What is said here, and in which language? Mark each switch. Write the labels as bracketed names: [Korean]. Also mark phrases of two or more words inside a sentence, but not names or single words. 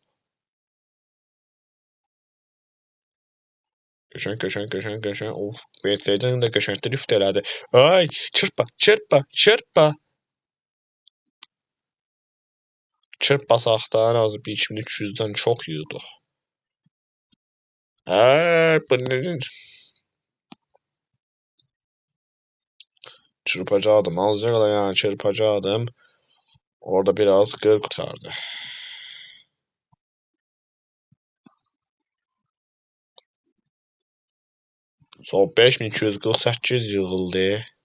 [Azerbaijani] Qəşəng. Of, Bentley'dən də qəşəng drift elədi. Ay, çırpma. Çırpmasaq da ən azı 2200-dən çox yığdıq. [Turkish] Bu nedir? Çırpacaktım. Azıcık da yani çırpacaktım. Orada biraz gır kurtardı. [Azerbaijani] Son 5248 yığıldı.